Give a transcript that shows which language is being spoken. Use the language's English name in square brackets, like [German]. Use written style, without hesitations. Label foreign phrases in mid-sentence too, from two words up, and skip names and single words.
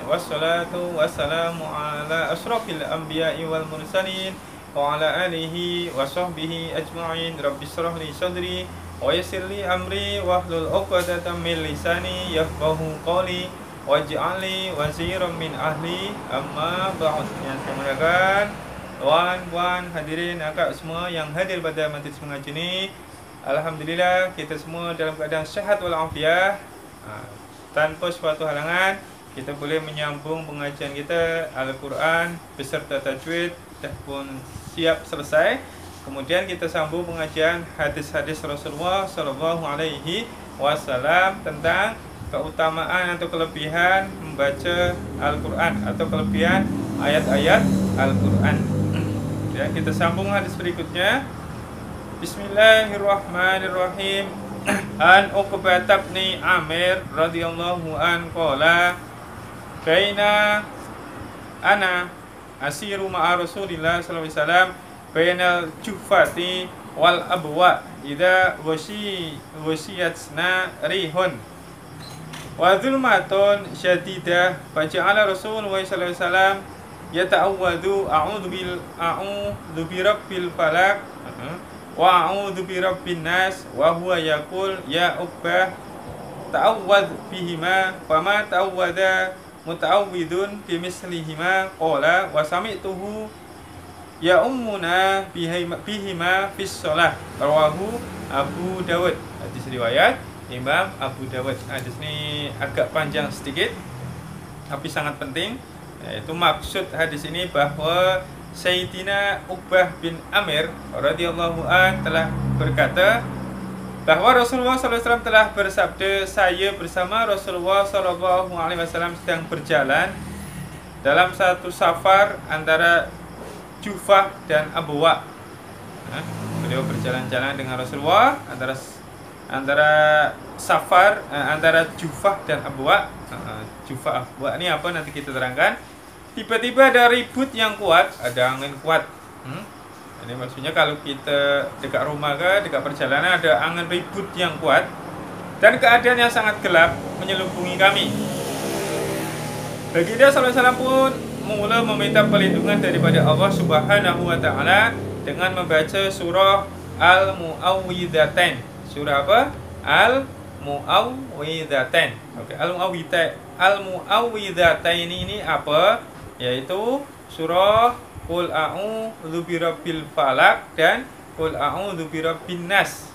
[Arabic] والصلاة والسلام على أشرف الأنبياء والمرسلين وعلى آله وصحبه أجمعين. رب اشرح لي صدري ويسر لي أمري واحلل عقدة من لساني يفقهوا قولي واجعلني وزيرا من أهلي. أما بعد. [Malay] Yang saya muliakan tuan-puan hadirin akak semua yang hadir pada majlis mengaji ini, alhamdulillah kita semua dalam keadaan sihat walafiat. Tanpa suatu halangan kita boleh menyambung pengajian kita Al-Quran beserta tajwid dah pun siap selesai. Kemudian kita sambung pengajian hadis-hadis Rasulullah [Arabic] صلى الله عليه وسلم [Malay] tentang keutamaan atau kelebihan membaca Al-Quran atau kelebihan ayat-ayat Al-Quran. Ya, kita sambung hadis berikutnya. Bismillahirrahmanirrahim. [Arabic] عن عقبة بن عامر رضي الله عنه قال بينا أنا أسير مع رسول الله صلى الله عليه وسلم بين الجحفة والأبواء إذ غشيتنا ريح وظلمة شديدة فجعل رسول الله صلى الله عليه وسلم يتعوذ أعوذ برب الفلق وأعوذ برب الناس وهو يقول يا عقبة تعوذ بهما فما تعوذ متعوذ بمثلهما قال وسمعته يؤمنا بهما في الصلاة رواه أبو داود. [Malay] Hadis riwayat Imam Abu Dawud. Hadis ini agak panjang sedikit tapi sangat penting. Yaitu maksud hadis ini bahwa Sayyidina Uqbah bin Amir [Arabic] رضي الله عنه [Malay] telah berkata bahwa Rasulullah SAW telah bersabda, saya bersama Rasulullah SAW sedang berjalan dalam satu safar antara Jufah dan Abwa. Beliau berjalan-jalan dengan Rasulullah antara safar antara Jufah dan Abwa. Jufah Abwa ini apa nanti kita terangkan. Tiba-tiba ada ribut yang kuat, ada angin kuat. Ini maksudnya kalau kita dekat rumah dekat perjalanan ada angin ribut yang kuat dan keadaan yang sangat gelap menyelubungi kami. Baginda [Arabic] صلى الله عليه وسلم [Malay] pun mula meminta perlindungan daripada Allah [Arabic] سبحانه وتعالى [Malay] dengan membaca surah Al-Mu'awwidzatain. Surah apa? Al-Mu'awwidzatain. Oke, Al-Mu'awwidzatain ini apa? Yaitu surah [Arabic] قل أعوذ برب الفلق [Malay] dan [Arabic] قل أعوذ برب الناس.